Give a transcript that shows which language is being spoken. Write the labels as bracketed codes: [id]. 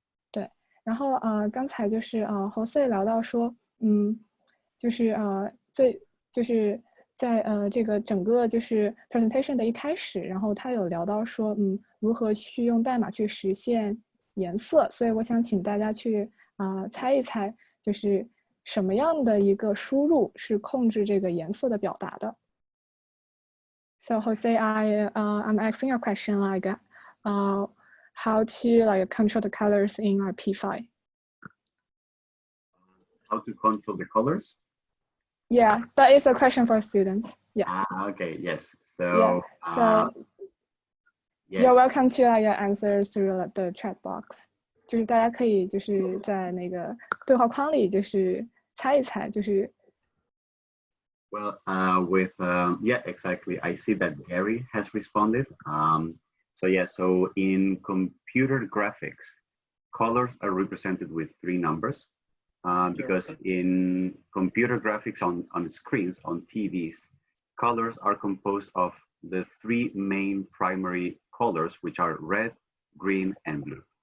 [zh] 对，然后刚才就是Jose 聊到说，就是就是在这个整个就是 presentation 的一开始，然后他有聊到说，如何去用代码去实现颜色，所以我想请大家去猜一猜，就是什么样的一个输入是控制这个颜色的表达的。 [en] So Jose, I'm asking a question like, how to like control the colors in P5? How to control the colors? Yeah, that is a question for students. Yeah. Okay. Yes. So. Yeah. So yes. You're welcome to like answer through the chat box. [zh] 就是大家可以就是在那个对话框里就是猜一猜，就是。 [en] Well, yeah, exactly. I see that Gary has responded. So yeah, so in computer graphics, colors are represented with 3 numbers because in computer graphics on screens, on TVs, colors are composed of the 3 main primary colors, which are red, green, and blue.